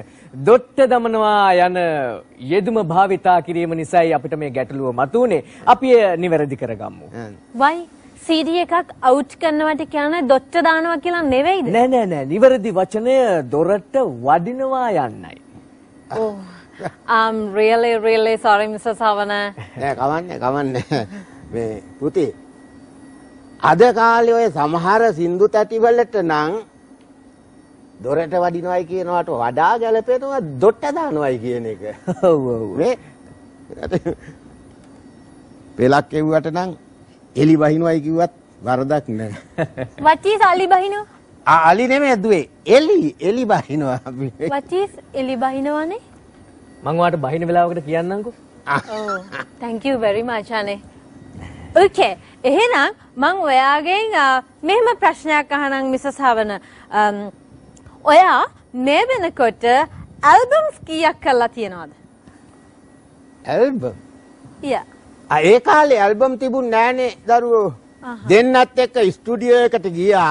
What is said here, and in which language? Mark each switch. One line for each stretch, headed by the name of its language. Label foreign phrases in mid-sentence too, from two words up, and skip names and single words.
Sinhala: දොට්ට දමනවා යන යෙදුම භාවිතා කිරීම නිසායි අපිට මේ ගැටලුව මතුනේ. අපි නිවැරදි කරගමු. වයි CD එකක් අවුට් කරනවට කියන්නේ දොට්ට දානවා කියලා නෙවෙයිද? නෑ. නිවැරදි වචනය දොරට වඩිනවා යන්නයි.
English: Oh, I'm really sorry Mr. Savana.
Sinhala: නෑ කවන්නේ. මේ පුතේ අද කාලේ ඔය සමහර සින්දු තැටි වලට නම් දොරට වඩිනවයි කියනවට වඩා ගැලපෙනවා දොට්ට දානවයි කියන එක. ඔව්. මේ පෙලක් එව්වට නම් එලි බහිනවයි කිව්වත් වරදක් නෑ.
English: What is
Sinhala: අලි බහිනව? අලි නෙමෙයි දුවේ. එලි බහිනවා.
English: What is
Sinhala: එලි බහිනවනේ? මං ඔයාලට බහින වෙලාවකට කියන්නම්කෝ.
English: Oh, thank you very much අනේ. Okay.
Sinhala: එහෙනම් මං ඔයාගෙන් මෙහෙම ප්‍රශ්නයක් අහනම් මිස සවන. ඔයා මේ වෙනකොට ඇල්බම්ස් කීයක් කරලා තියෙනවද? ඇල්බම්?
English: Yeah.
Sinhala: ඒ කාලේ ඇල්බම් තිබුණ නෑනේ දරුවෝ. දෙන්නත් එක්ක ස්ටුඩියෝ එකට ගියා.